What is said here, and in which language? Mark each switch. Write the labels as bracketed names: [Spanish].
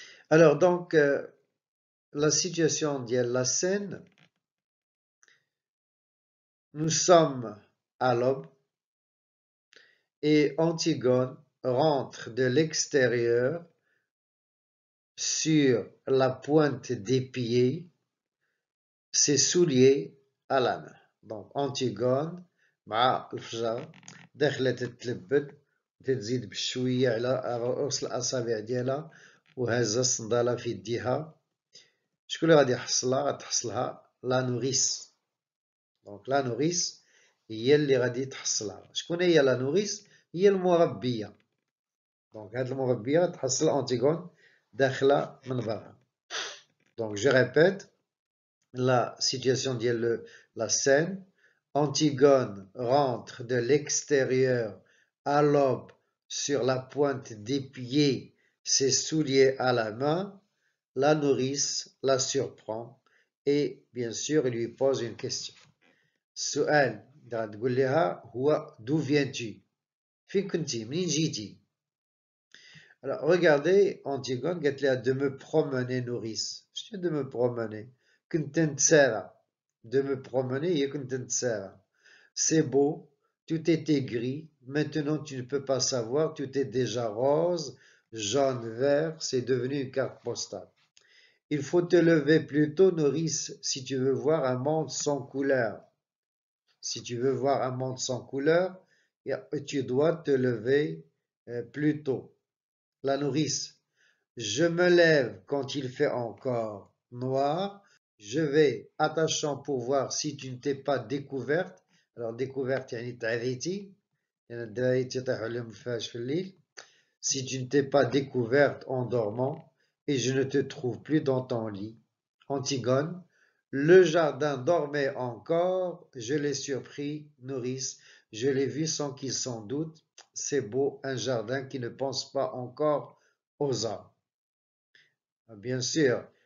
[French] Alors, donc, la situation de la scène, nous sommes à l'aube et Antigone rentre de l'extérieur sur la pointe des pieds, ses souliers à la main. [Arabic] Donc, Antigone مع الفجر دخلت تتلبد وتتزيد بشوية على رؤوس الأصابع ديالها وهزة الصندالة في يديها. شكون اللي غادي يحصلها؟ غتحصلها لا نوريس. دونك لا نوريس هي اللي غادي تحصلها. شكون هي لا نوريس؟ هي المربية. دونك هاد المربية غتحصل أنتيغون داخلة من برا. دونك جو ريبيت [French] la situation [Arabic] ديال la scène. [French] Antigone rentre de l'extérieur à l'aube sur la pointe des pieds, ses souliers à la main. La nourrice la surprend et bien sûr il lui pose une question. [Arabic] السؤال اللي تقول لها هو [French] d'où viens-tu? [Arabic] فين كنتي؟ منين جيتي؟ [French] Alors regardez, Antigone [Arabic] قالت لها [French] de me promener nourrice. [Arabic] شنو [French] de me promener؟ [Arabic] كنت نتسارى. De me promener هي كنت نتسارى. [French] C'est beau, tout était gris, maintenant tu ne peux pas savoir, tout est déjà rose, jaune, vert, c'est devenu une carte postale. Il faut te lever plus tôt, nourrice, si tu veux voir un monde sans couleur. Si tu veux voir un monde sans couleur, tu dois te lever plus tôt. La nourrice, je me lève quand il fait encore noir, je vais attachant pour voir si tu ne t'es pas découverte. Alors découverte [Arabic] يعني تعريتي، يعني الدراري تيطيحوا عليهم الفاش في الليل. [French] Si tu ne t'es pas découverte en dormant et je ne te trouve plus dans ton lit. Antigone, le jardin dormait encore, je l'ai surpris, nourrice, je l'ai vu sans qu'il s'en doute. C'est beau, un jardin qui ne pense pas encore aux hommes. Bien sûr,